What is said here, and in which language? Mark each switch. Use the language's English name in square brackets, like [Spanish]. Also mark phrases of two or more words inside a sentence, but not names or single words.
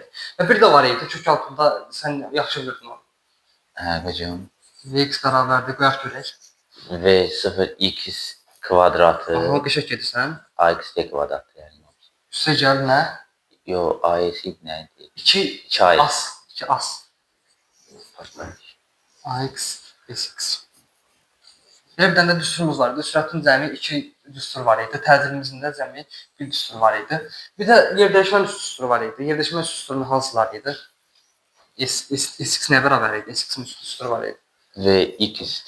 [Azerbaijani] Və bir də var idi, kök altında sən yaxşı bilirdin onu. Hə, hocam. Vx bərabərdir, qoyaq görək. V0 x kvadratı. Aha, qəşəng gedirsən. AXT kvadratı yəni. Üstəgəl nə? Yo, AX nə idi? 2 as. 2 as. AX, SX. Bir dənə də düsturumuz var idi. Sürətin cəmi 2 düstur var idi. Təcillimizin də cəmi 1 düstur var idi. Bir də yerdəyişmə düsturu var idi. Yerdəyişmə düsturunun hansıları idi? SX nə bərabər idi? SX-in düsturu var idi. VXT.